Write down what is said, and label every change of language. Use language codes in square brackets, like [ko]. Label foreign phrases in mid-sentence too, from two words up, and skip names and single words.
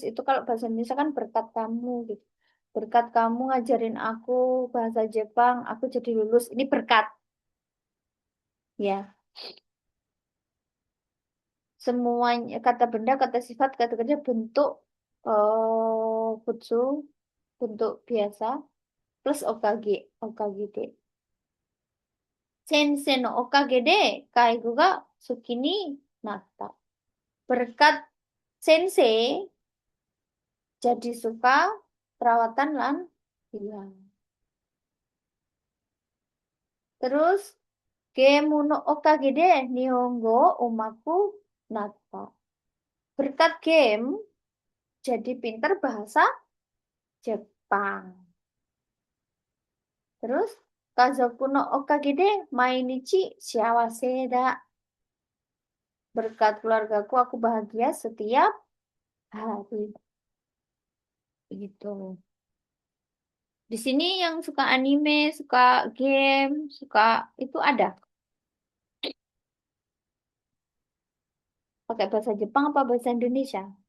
[id] Itu kalau bahasa Indonesia kan berkat kamu gitu. Berkat kamu ngajarin aku bahasa Jepang, aku jadi lulus. Ini berkat, ya. Semuanya kata benda, kata sifat, kata kerja bentuk futsu, bentuk biasa plus [ja] おかげ、おかげで. 先生のおかげで介護が好きになった. [id] Berkat sensei jadi suka perawatan lan hilang. [ja] Terus ゲームのおかげで日本語うまくなった. [id] Berkat game jadi pinter bahasa Jepang. [ja] Terus 家族のおかげで毎日幸せだ. [id] Berkat keluargaku aku bahagia setiap hari. Begitu. Di sini yang suka anime, suka game, suka itu ada. Pakai bahasa Jepang apa bahasa Indonesia?